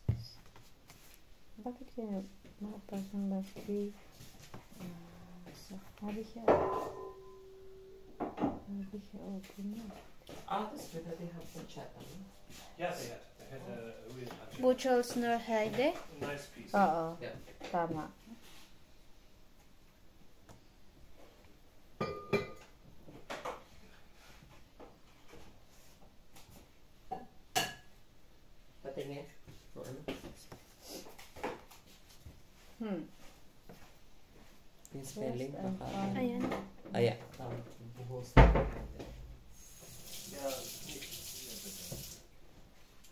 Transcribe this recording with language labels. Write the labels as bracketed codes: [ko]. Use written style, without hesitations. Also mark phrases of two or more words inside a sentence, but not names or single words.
[tl] Bakit kaya nakapasang battery? Sakto. [de] Habe ich ja auch. Genau. Das wird ja die Hauptstadt. [en] Yeah, they had a real touch. [de] Buchholz nur Heide. [en] Nice piece. [tl] Oo. [en] Yeah. [tl] Tama. Patingin. O ano? Yung spelling baka. Ayan. Aya. Buhos. [de] Ja, nicht hier bitte. Ha?